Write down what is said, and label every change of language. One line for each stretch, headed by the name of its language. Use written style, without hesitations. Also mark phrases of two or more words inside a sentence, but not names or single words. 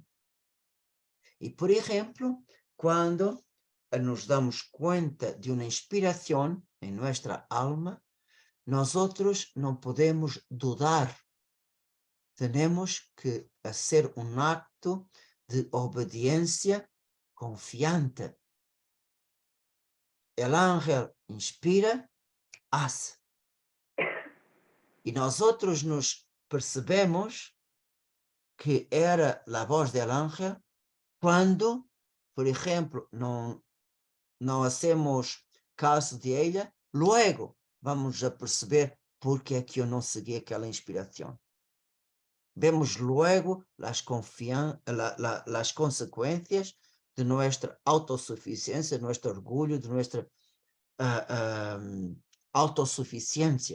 Portuguese: E, por exemplo, quando nos damos conta de uma inspiração em nossa alma, nós não podemos dudar. Temos que fazer um acto de obediência confiante.
Spanish: El ángel inspira, hace.
Portuguese: E nós nos percebemos que era a voz
Spanish: del ángel
Portuguese: quando, por exemplo, não
Spanish: hacemos caso de ella,
Portuguese: logo vamos a perceber porque é que eu não segui aquela inspiração. Vemos logo as consequências de nossa autossuficiência, de nosso orgulho, de nossa autossuficiência.